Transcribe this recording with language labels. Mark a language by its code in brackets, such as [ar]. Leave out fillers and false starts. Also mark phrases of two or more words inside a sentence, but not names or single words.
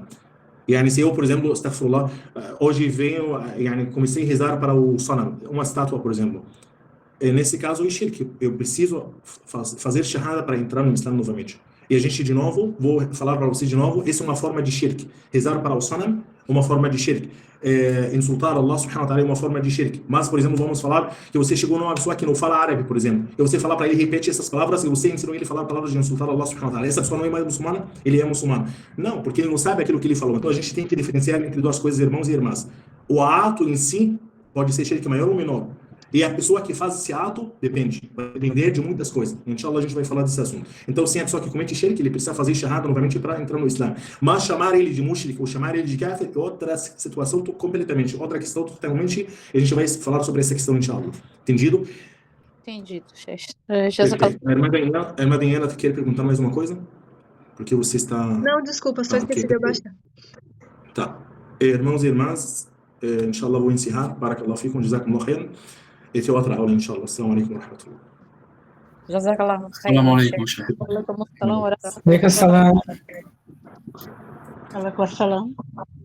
[pt] Se eu, por exemplo, astaghfirullah, hoje comecei a rezar para o Sanam, uma estátua, por exemplo. Nesse caso, é shirk. Eu preciso fazer shahada para entrar no Islã novamente. E a gente, de novo, vou falar para vocês de novo, essa é uma forma de shirk. Rezar para o Sanam é uma forma de shirk. Insultar Allah [ar] سبحانه وتعالى [pt] é uma forma de shirk. Mas, por exemplo, vamos falar que você chegou numa pessoa que não fala árabe, por exemplo, e você falar para ele, repete essas palavras, e você ensinou ele a falar palavras de insultar Allah [ar] سبحانه وتعالى. [pt] Essa pessoa não é mais muçulmana, ele é muçulmano. Não, porque ele não sabe aquilo que ele falou. Então a gente tem que diferenciar entre duas coisas, irmãos e irmãs. O ato em si pode ser shirk maior ou menor. E a pessoa que faz esse ato, depende, vai depender de muitas coisas. Inshallah, a gente vai falar desse assunto. Então, sim, a pessoa que comete shirk, ele precisa fazer shahada novamente para entrar no Islã. Mas chamar ele de mushrik ou chamar ele de kafir é outra situação completamente, outra questão totalmente, e a gente vai falar sobre essa questão, inshallah. Entendido? Entendido, chefe. A irmã Daniela quer perguntar mais uma coisa? Porque você está... Não, desculpa, só esqueci de abaixar. Tá. Irmãos e irmãs, inshallah, vou encerrar. [ar] بارك الله فيكم، جزاكم الله خيرا. [pt] Esse é outra aula, inshallah. [ar] السلام عليكم ورحمة الله. [pt] Jazakallah. [ar] السلام عليكم, chefe. عليكم السلام. عليكم السلام. عليكم السلام.